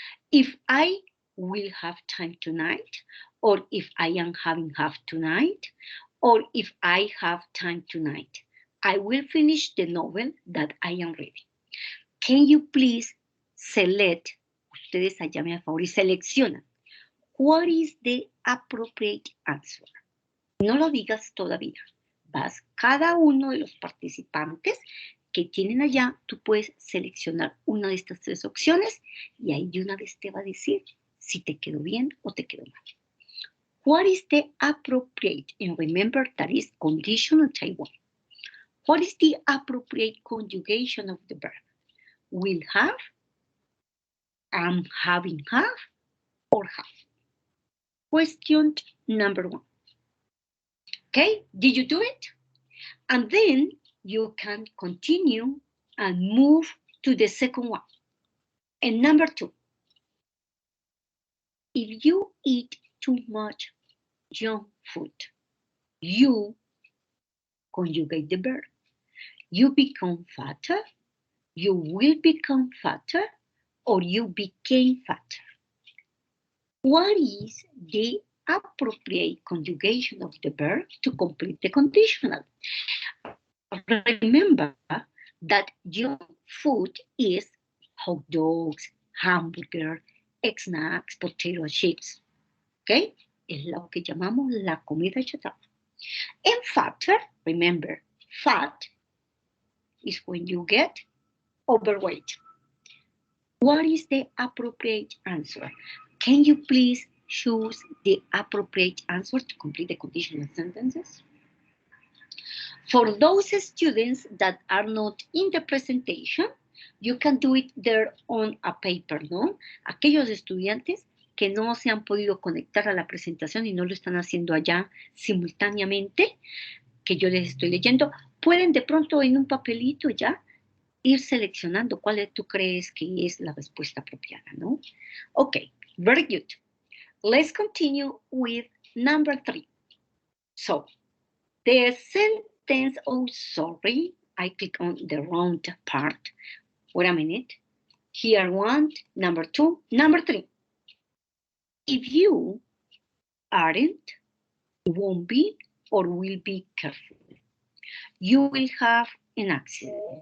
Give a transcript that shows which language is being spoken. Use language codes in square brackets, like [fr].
[en] If I will have time tonight, or if I am having half tonight, or if I have time tonight, I will finish the novel that I am reading. Can you please select, [es] ustedes allá me a favor y seleccionan, [en] What is the appropriate answer? [es] No lo digas todavía. Vas, cada uno de los participantes que tienen allá, tú puedes seleccionar una de estas tres opciones y ahí de una vez te va a decir si te quedó bien o te quedó mal. [en] What is the appropriate? And remember that is conditional type 1. What is the appropriate conjugation of the verb? Will have, am having have, or have. Question number 1. Okay, did you do it? And then you can continue and move to the second one. And number 2, if you eat too much junk food, you conjugate the verb. You become fatter, you will become fatter, or you became fatter. What is the appropriate conjugation of the verb to complete the conditional? Remember that junk food is hot dogs, hamburger, snacks, potato chips. ¿Ok? [es] Es lo que llamamos la comida chatarra. [en] And fatter, remember, fat is when you get overweight. What is the appropriate answer? Can you please choose the appropriate answer to complete the conditional sentences? For those students that are not in the presentation, you can do it there on a paper, ¿no? [es] Aquellos estudiantes que no se han podido conectar a la presentación y no lo están haciendo allá simultáneamente, que yo les estoy leyendo, pueden de pronto en un papelito ya ir seleccionando cuál tú crees que es la respuesta apropiada, ¿no? [en] Okay, very good. Let's continue with number 3. So, the sentence, oh, sorry, I click on the wrong part. Wait a minute. Here one, number 2, number 3. If you aren't, won't be, or will be careful, you will have an accident.